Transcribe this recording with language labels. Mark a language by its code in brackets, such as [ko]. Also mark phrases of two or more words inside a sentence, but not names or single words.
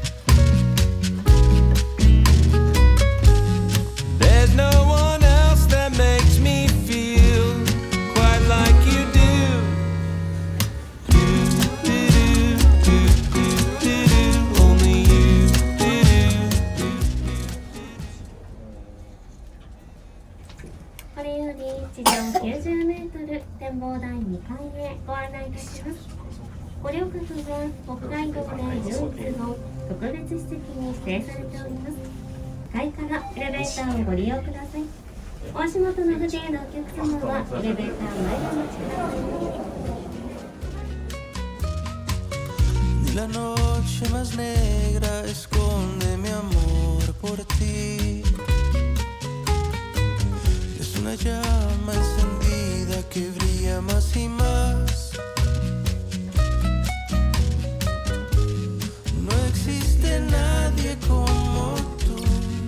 [en] There's no one else that makes me feel quite like you do. Only you. [ja] これより地上90メートル展望台2階へご案内いたします。ご旅客は北海道で唯一の特別施設に指定されております。階からエレベーターをご利用ください。お足元の不自由なお客様はエレベーター前にお待ちください。 [es] La noche más negra esconde mi amor por ti. Es una llama encendida que brilla más y más. No existe nadie como tú.